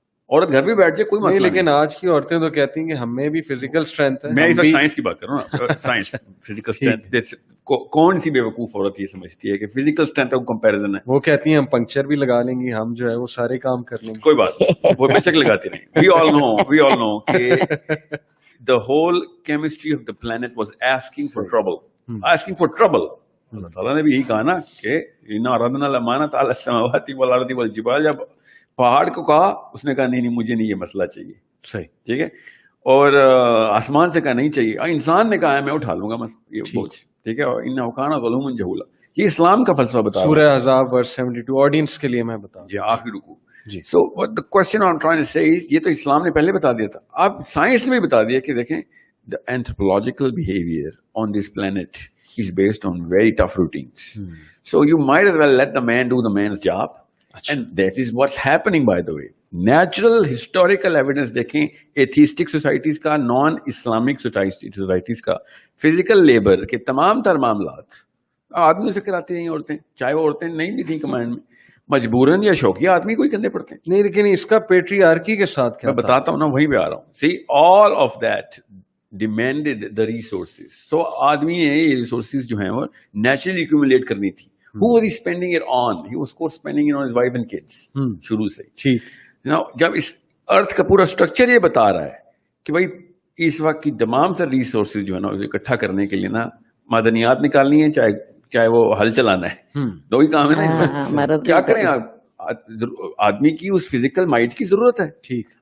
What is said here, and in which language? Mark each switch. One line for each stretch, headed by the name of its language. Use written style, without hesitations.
Urdu: عورت گھر بھی بیٹھ جائے کوئی مسئلہ نہیں. لیکن آج کی عورتیں تو کہتی ہیں کہ ہمیں بھی فزیکل اسٹرینتھ ہے. میں اس وقت سائنس کی بات کر رہا ہوں، سائنس فزیکل اسٹرینتھ. کون سی بے وقوف عورت یہ سمجھتی ہے کہ فزیکل اسٹرینتھ کا کمپیریزن ہے؟ وہ کہتی ہیں ہم پنکچر بھی لگا لیں گی، ہم جو ہے وہ سارے کام کر لیں گے. کوئی بات نہیں، وہ بے شک لگاتی نہیں.
English: We all know کہ the whole chemistry of the planet was asking for trouble.
Urdu: اللہ تعالیٰ نے بھی یہی کہا نا کہ
Arabic: اِنَّا عَرَضْنَا الْأَمَانَةَ عَلَى السَّمَاوَاتِ وَالْأَرْضِ وَالْجِبَالِ.
Urdu: جب پہاڑ کو کہا اس نے کہا نہیں مجھے نہیں یہ مسئلہ چاہیے. صحیح، ٹھیک ہے. اور آسمان سے کہا نہیں چاہیے، انسان نے کہا ہے میں اٹھا لوں گا یہ بوجھ. ٹھیک ہے. اور
Arabic: اِنَّهُ كَانَ ظَلُومًا جَهُولًا.
Urdu: یہ اسلام کا فلسفہ بتا رہا ہوں. سورہ احزاب ورس 72 آڈینس کے لیے میں بتا جی آخری رکوع.
English: so the question I'm trying to say is
Urdu: یہ تو اسلام نے پہلے بتا دیا تھا، اب سائنس نے بھی بتا دیا کہ دیکھیں
English: the anthropological behavior on this planet is based on very tough routines. So you might as well let the man do the man's job. And that is what's happening, by the way. Natural historical evidence
Urdu: دیکھیں
English: atheistic societies
Urdu: کا،
English: non Islamic societies
Urdu: کا،
English: physical labor
Urdu: کے تمام تر معاملات آدمی سے کراتی ہیں عورتیں، چاہے وہ عورتیں نہیں بھی تھیں کمانڈ میں، مجبوراً یا شوقیہ آدمی کو ہی کرنے پڑتے ہیں. نہیں لیکن اس کا پیٹریارکی کے ساتھ کیا میں بتاتا ہوں نا، وہیں پہ آ رہا ہوں.
English: See, all of that demanded the resources.
Urdu: So آدمی نے یہ ریسورسز جو ہیں وہ نیچرلی ایکومولیٹ کرنی تھی.
English: Who was he spending it on? He was of course spending it on his wife and kids.
Urdu: شروع سے. جب اس ارتھ کا پورا اسٹرکچر یہ بتا رہا ہے کہ بھائی اس وقت کی تمام تر ریسورسز جو ہے نا اکٹھا کرنے کے لیے نا معدنیات نکالنی ہے، چاہے وہ ہل چلانا ہے، دو ہی کام ہے نا اس میں. کیا کریں آدمی کی اس فزیکل مائنڈ کی ضرورت ہے. ٹھیک.